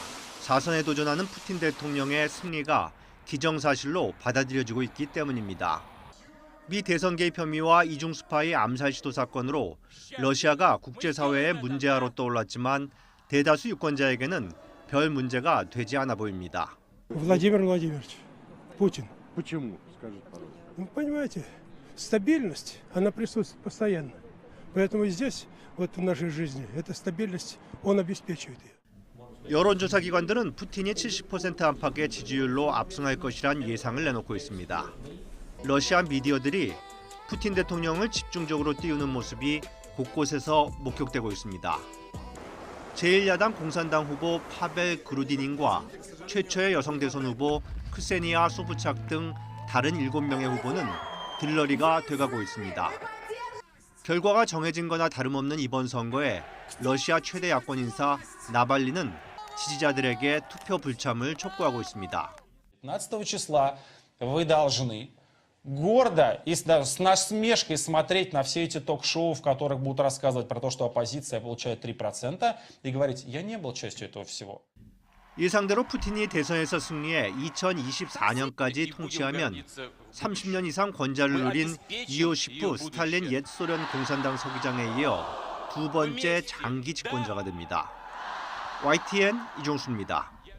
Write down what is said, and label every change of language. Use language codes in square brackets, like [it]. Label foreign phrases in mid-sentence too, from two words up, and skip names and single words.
[ko] 4선에 도전하는 푸틴 대통령의 승리가 기정사실로 받아들여지고 있기 때문입니다. 미 대선 개입 혐의와 이중 스파이 암살 시도 사건으로 러시아가 국제사회의 문제아로 떠올랐지만 대다수 유권자에게는 별 문제가 되지 않아 보입니다. [ru] Владимир Владимирович Путин. Почему? Скажите, пожалуйста. Вы понимаете, стабильность, она присутствует постоянно. Поэтому здесь, вот в нашей жизни, эта стабильность, он обеспечивает ее. [ko] 여론조사 기관들은 푸틴이 70% 안팎의 지지율로 압승할 것이란 예상을 내놓고 있습니다. 러시아 미디어들이 푸틴 대통령을 집중적으로 띄우는 모습이 곳곳에서 목격되고 있습니다. 제1야당 공산당 후보 파벨 그루디닌과 최초의 여성 대선 후보 크세니아 소브착 등 다른 7명의 후보는 들러리가 돼가고 있습니다. 결과가 정해진 거나 다름없는 이번 선거에 러시아 최대 야권 인사 나발리는 지지자들에게 투표 불참을 촉구하고 있습니다. [ru] 15 числа вы должны гордо и с насмешкой смотреть на все эти ток-шоу, в которых будут рассказывать про то, что оппозиция получает 3%, и говорить, я не был частью этого всего. [ko] 예상대로 푸틴이 대선에서 승리해 2024년까지 통치하면 30년 이상 권좌를 누린 이오시프 스탈린 옛 소련 공산당 서기장에 이어 두 번째 장기 집권자가 됩니다. YTN 이종수입니다.